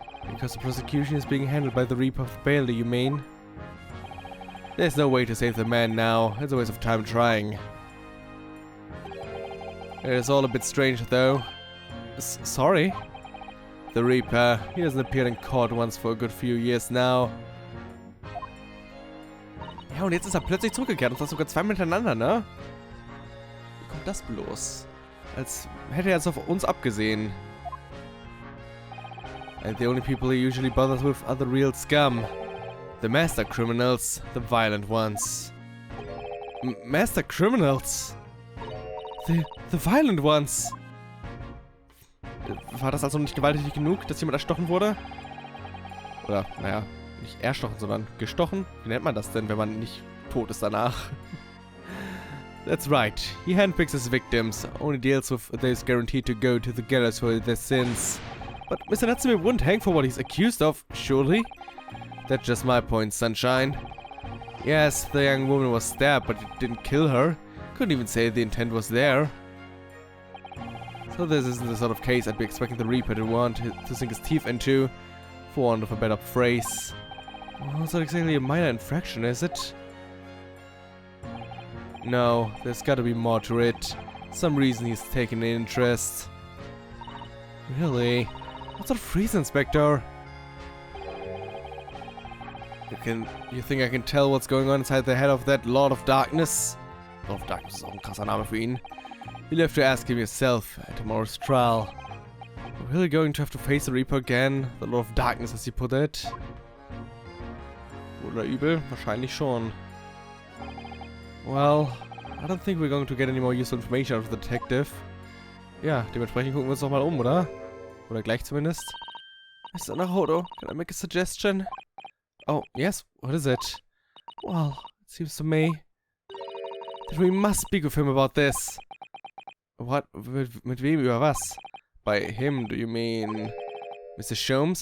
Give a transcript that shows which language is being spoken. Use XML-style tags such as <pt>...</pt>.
<en>Because the prosecution is being handled by the Reaper of Bailey, you mean? There's no way to save the man now. It's a waste of time trying. It is all a bit strange, though. Sorry? The Reaper. He hasn't appeared in court once for a good few years now.</en> <de>Ja, und jetzt ist er plötzlich zurückgekehrt. Und das sogar zweimal miteinander, ne? Wie kommt das bloß? Als hätte er jetzt auf uns abgesehen.</de> <en>And the only people he usually bothers with are the real scum. The master criminals, the violent ones. Master criminals? The violent ones?</en> <de>War das also nicht gewalttätig genug, dass jemand erstochen wurde? Oder, naja, nicht erstochen, sondern gestochen? Wie nennt man das denn, wenn man nicht tot ist danach?</de> <en>That's right. He handpicks his victims, only deals with those guaranteed to go to the gallows for their sins. But Mr. Natsume wouldn't hang for what he's accused of, surely? That's just my point, sunshine. Yes, the young woman was stabbed, but it didn't kill her. Couldn't even say the intent was there. So this isn't the sort of case I'd be expecting the Reaper to want to sink his teeth into, for want of a better phrase. Well, it's not exactly a minor infraction, is it? No, there's gotta be more to it. Some reason he's taken an interest. Really? What sort of reason, Inspector? You think I can tell what's going on inside the head of that Lord of Darkness?</en> <de>Lord of Darkness ist auch ein krasser Name für ihn.</de> <en>You'll have to ask him yourself at tomorrow's trial. We're really going to have to face the Reaper again? The Lord of Darkness, as you put it?</en> <de>Oder übel? Wahrscheinlich schon.</de> <en>Well, I don't think we're going to get any more useful information out of the detective.</en> <de>Ja, dementsprechend gucken wir uns doch mal um, oder? Oder gleich zumindest. Mr.</de> <en>Naruto, can I make a suggestion? Oh, yes? What is it? Well, it seems to me that we must speak with him about this. What?</en> <de>Mit wem? Über was?</de> <en>By him, do you mean Mr. Sholmes?</en>